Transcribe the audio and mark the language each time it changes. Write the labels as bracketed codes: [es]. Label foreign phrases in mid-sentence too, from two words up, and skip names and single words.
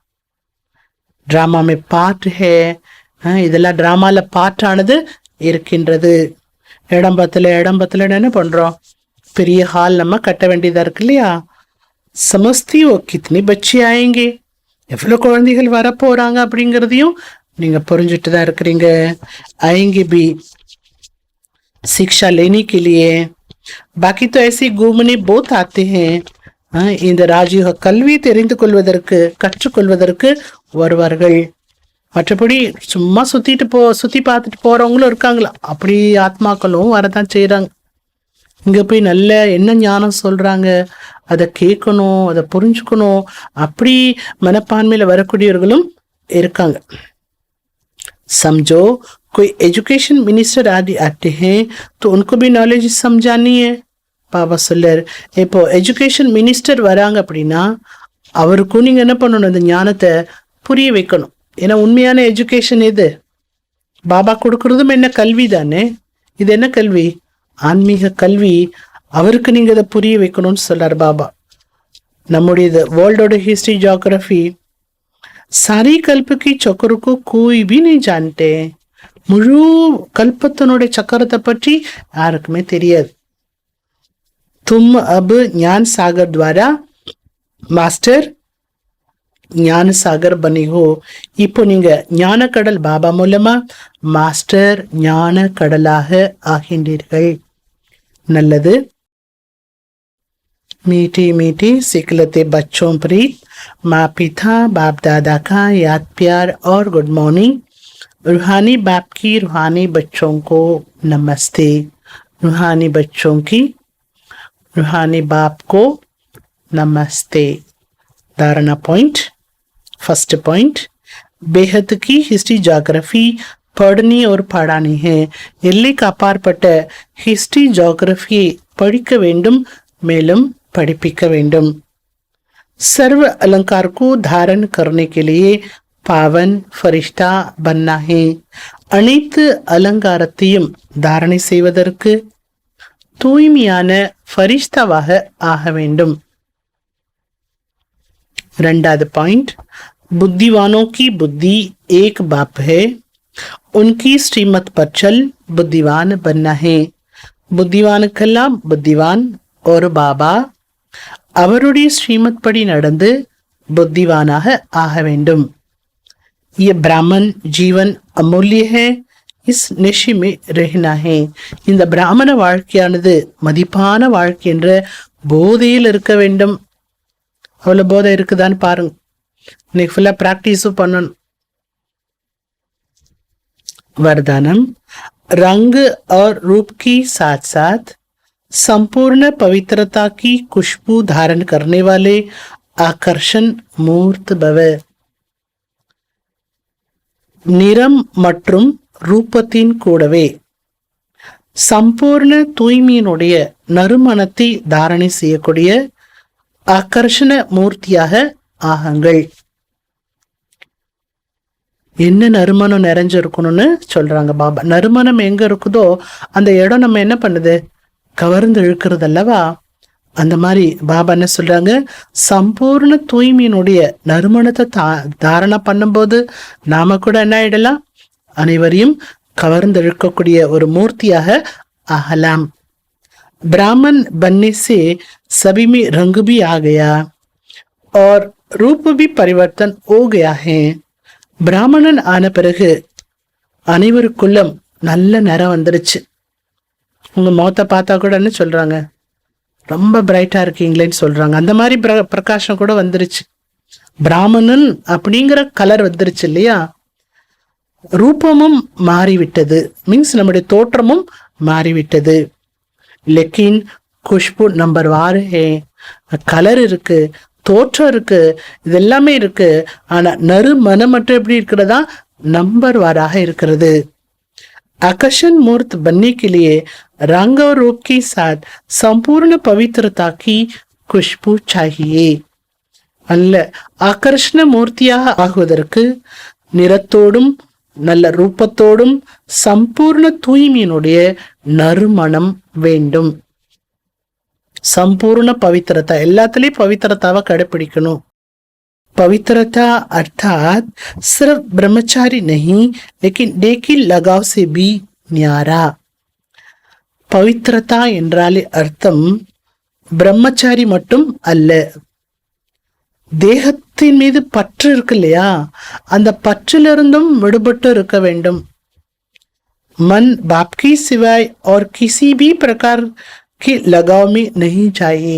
[hi] ड्रामा में पार्ट है, [ta] இதெல்லாம் டிராமால பாட்டானது இருக்கின்றது. இடம் பத்துல என்ன பண்றோம், பெரிய ஹால் நம்ம கட்ட வேண்டியதா இருக்கு இல்லையா. [hi] समझते हो कितने बच्चे आएंगे, [ta] எவ்வளவு குழந்தைகள் வரப்போறாங்க அப்படிங்கிறதையும் நீங்க புரிஞ்சுட்டு தான் இருக்கிறீங்க. [hi] आएंगे भी शिक्षा लेने के लिए. बाकी तो ऐसे घूमने बहुत आते हैं. [ta] இந்த ராஜ்ய கல்வி தெரிந்து கொள்வதற்கு, கற்றுக்கொள்வதற்கு வருவார்கள். மற்றபடி சும்மா சுத்தி பார்த்துட்டு போறவங்களும் இருக்காங்களா, அப்படி ஆத்மாக்களும் வரதான் செய்யறாங்க. இங்க போய் நல்ல என்ன ஞானம் சொல்றாங்க அதை கேட்கணும், அதை புரிஞ்சுக்கணும், அப்படி மனப்பான்மையில வரக்கூடியவர்களும் இருக்காங்க. [hi] समझो कोई [en] education minister [hi] आदि आते हैं तो उनको भी नॉलेज समझानी है. [ta] பாபா சொல்லர், இப்போ [en] education minister [ta] வராங்க அப்படின்னா அவருக்கும் நீங்க என்ன பண்ணணும், இந்த ஞானத்தை புரிய வைக்கணும். ஏன்னா உண்மையான எஜுகேஷன் எது, பாபா கொடுக்கறதும் என்ன கல்வி தானே. இது என்ன கல்வி, ஆன்மீக கல்வி. அவருக்கு நீங்க இதை புரிய வைக்கணும்னு சொல்றார் பாபா. [hi] நம்முடைய [en] world history geography [hi] सारी कल्प की चक्र को कोई भी नहीं जानते. [ta] முழு கல்பத்தினுடைய சக்கரத்தை பற்றி யாருக்குமே தெரியாது. [hi] तुम अब ज्ञान सागर द्वारा मास्टर ज्ञान सागर बने हो. [ta] இப்போ நீங்க ஞான கடல் பாபா மூலமா மாஸ்டர் ஞான கடலாக ஆகின்றீர்கள். நல்லது. [hi] मीठी मीठी सिकलते बच्चों प्रीत, माँ पिता बाप दादा का याद प्यार और [en] good morning. [hi] रूहानी बाप की रूहानी बच्चों को नमस्ते. रूहानी बच्चों की रूहानी बाप को नमस्ते. धारणा पॉइंट. [en] first point, [hi] बेहद की [en] history geography [hi] पढ़नी और पढ़ानी है. [ta] எல்லைக்கு அப்பாற்பட்ட [en] history geography [ta] படிக்க வேண்டும், மேலும் படிப்பிக்க வேண்டும். [hi] सर्व अलंकार को धारण करने के लिए पावन फरिश्ता बनना है. [ta] அனைத்து அலங்காரத்தையும் தாரணை செய்வதற்கு தூய்மையான ஃபரிஷ்தாவாக ஆக வேண்டும். இரண்டாவது பாயிண்ட், [hi] बुद्धिवानों की बुद्धि एक बाप है, उनकी श्रीमत पर चल बुद्धिवान बनना है. [ta] புத்திவானுக்கெல்லாம் புத்திவான் ஒரு பாபா, அவருடைய ஸ்ரீமத் படி நடந்து புத்திவானாக ஆக வேண்டும். [hi] ये ब्राह्मण जीवन अमूल्य है, इस नशे में रहना है. [ta] இந்த பிராமண வாழ்க்கையானது மதிப்பான வாழ்க்கை என்ற போதையில் இருக்க வேண்டும். அவ்வளவு போதை இருக்குதான்னு பாருங்க. இன்னைக்கு [en] fully practice [ta] பண்ணணும். [hi] वरदानम रंग और रूप की साथ साथ संपूर्ण पवित्रता की खुशबू धारण करने वाले आकर्षण मूर्त भव. [ta] நிறம் மற்றும் ரூபத்தின் கூடவே சம்பூர்ண தூய்மையினுடைய நறுமணத்தை தாரணை செய்யக்கூடிய ஆகர்ஷண மூர்த்தியாக ஆகுங்கள். என்ன நறுமணம் நிறைஞ்சிருக்கணும்னு சொல்றாங்க பாபா. நறுமணம் எங்க இருக்குதோ அந்த இடம் நம்ம என்ன பண்ணுது, கவர்ந்து இழுக்கிறது அல்லவா. அந்த மாதிரி பாபா என்ன சொல்றாங்க, சம்பூர்ண தூய்மையினுடைய நறுமணத்தை தாரணை பண்ணும்போது நாம கூட என்ன ஆயிடலாம், அனைவரையும் கவர்ந்து இழுக்கக்கூடிய ஒரு மூர்த்தியாக ஆகலாம். [hi] ब्राह्मण बनने से सभी में रंग भी आ गया और रूप भी परिवर्तन हो गया है. [ta] பிராமணன் ஆன பிறகு அனைவருக்குள்ளும் நல்ல நிறம் வந்துருச்சு. உங்க முகத்தை பார்த்தா கூட என்ன சொல்றாங்க, ரொம்ப பிரைட்டா இருக்கீங்களேன்னு சொல்றாங்க. அந்த மாதிரி பிரகாசம் கூட வந்துருச்சு. பிராமணன் அப்படிங்கிற கலர் வந்துருச்சு இல்லையா. ரூபமும் மாறிவிட்டது, மீன்ஸ் நம்முடைய தோற்றமும் மாறிவிட்டது. [hi] लेकिन खुशबू नंबर 6 है. [ta] கலர் இருக்கு, தோற்றம் இருக்கு, இது எல்லாமே இருக்கு. ஆனா நறுமணம் மட்டும் எப்படி இருக்கிறதா, नंबर 12 இருக்கிறது. [hi] आकर्षण मूर्त बनने के लिए रंग और रूप के साथ संपूर्ण पवित्रता की खुशबू चाहिए. [ta] அல்ல, ஆகர்ஷண மூர்த்தியாக ஆகுவதற்கு நிறத்தோடும் நல்ல ரூபத்தோடும் சம்பூர்ண தூய்மையினுடைய நறுமணம் வேண்டும். [hi] संपूर्ण पवित्रता, [ta] எல்லாத்துலயும் பவித்திரதாவை கடைபிடிக்கணும். [hi] पवित्रता अर्थात सिर्फ ब्रह्मचारी नहीं लेकिन नेकी लगाव से भी न्यारा. [ta] பவித்திரதா என்றாலே அர்த்தம் பிரம்மச்சாரி மட்டும் அல்ல, தேகத்தின் மீது பற்று இருக்கு இல்லையா, அந்த பற்றிலிருந்தும் விடுபட்டு இருக்க வேண்டும். [hi] मन बाप की सिवाय और किसी भी प्रकार की लगाव में नहीं चाहिए.